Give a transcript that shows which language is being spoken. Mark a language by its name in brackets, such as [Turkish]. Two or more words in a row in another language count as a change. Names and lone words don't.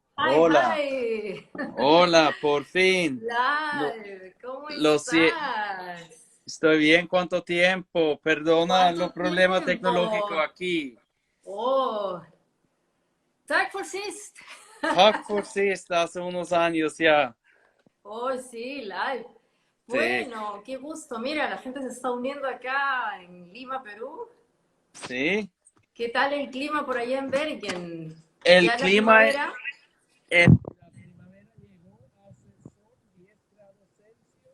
[English] Hi, [Spanish] Hola, [English] hi. [Spanish] hola, por fin. Lo, Live, ¿cómo lo sie- estás? Estoy bien, ¿cuánto tiempo? Perdona los ¿Cuánto problemas tecnológicos tiempo? aquí. [Swedish] Oh, tack för sist. Tack för sist, [Spanish] hace unos años ya. Oh, sí, live. Sí, Bueno, qué gusto. Mira, la gente se está uniendo acá en Lima, Perú. sí. ¿Qué tal el clima por allá en Bergen? El ¿Ya es la clima, primavera? la primavera llegó, hace sol, 10 grados Celsius,